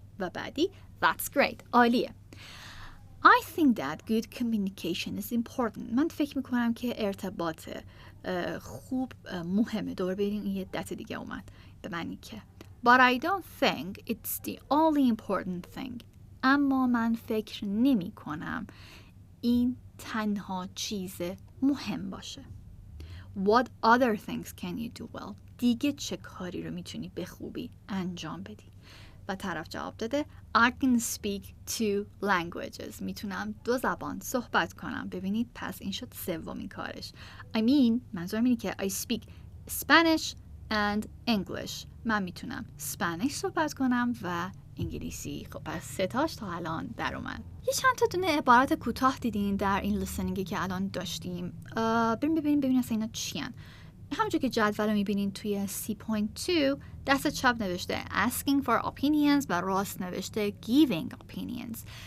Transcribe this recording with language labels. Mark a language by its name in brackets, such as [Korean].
[Persian] و بعدی [English] that's great. [Persian] عالیه. [English] I think that good communication is important. [Persian] من فکر میکنم که ارتباط خوب مهمه. دوباره ببینیم این یه دت دیگه اومد به معنی که [English] But I don't think it's the only important thing. [Persian] اما من فکر نمی کنم این تنها چیز مهم باشه. [English] What other things can you do well? [Persian] دیگه چه کاری رو میتونی به خوبی انجام بدی؟ و طرف جواب داده [English] I can speak 2 languages. [Persian] میتونم 2 زبان صحبت کنم. ببینید پس این شد سومین کارش. [English] I mean [Persian] منظورم اینه که [English] I speak Spanish and English. [Persian] من میتونم اسپانیش صحبت کنم و انگلیسی. خب پس 3 تاش تا الان در اومد. یه چند تا دونه عبارت کوتاه دیدین در این لیسنینگی که الان داشتیم. بریم ببینیم اصلا اینا چی ان. همونجور که جدول رو میبینین توی 3.2 دست چپ نوشته [English] asking for opinions [Persian] و راست نوشته [English] giving opinions.